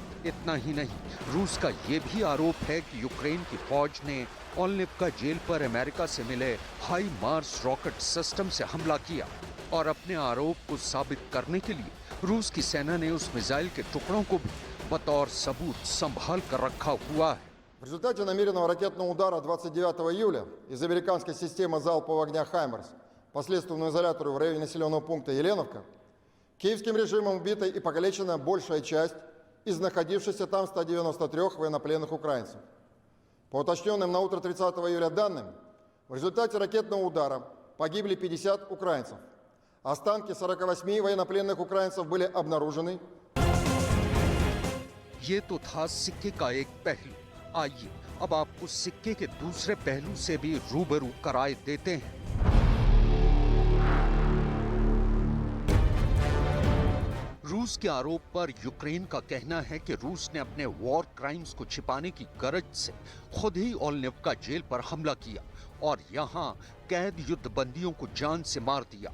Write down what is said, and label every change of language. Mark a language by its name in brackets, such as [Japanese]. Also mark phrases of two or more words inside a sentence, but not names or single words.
[Hindi] इतना ही नहीं, रूस का यह भी आरोप है कि यूक्रेन की फौज ने ओलेनिव्का जेल पर अमेरिका से मिले हाई मार्स [English] rocket system [Hindi] से हमला किया और अपने आरोप को साबित करने के लिए रूस की सेना ने उस मिसाइल के टुकड़ों को भी बतौर सबूत संभाल कर रखा हुआ है। [Russian] В результате намеренного ракетного удара 29 июля из американской системы залпового огня «Хаймерс» по следственному изолятору в районе населенного пункта Еленовка киевским режимом убита и покалечена большая часть из находившихся там 193 военнопленных украинцев. По уточненным на утро 30 июля данным, в результате ракетного удара погибли 50 украинцев. Останки 48 военнопленных украинцев были обнаружены. [Hindi] ये तो था सिक्के का एक पहलू। आइए अब आपको सिक्के के दूसरे पहलू से भी रूबरू कराए देते हैं। रूस के आरोप पर यूक्रेन का कहना है कि रूस ने अपने [English] war crimes [Hindi] को छिपाने की गरज से खुद ही ओलेनिव्का जेल पर हमला किया और यहां कैद युद्धबंदियों को जान से मार दिया।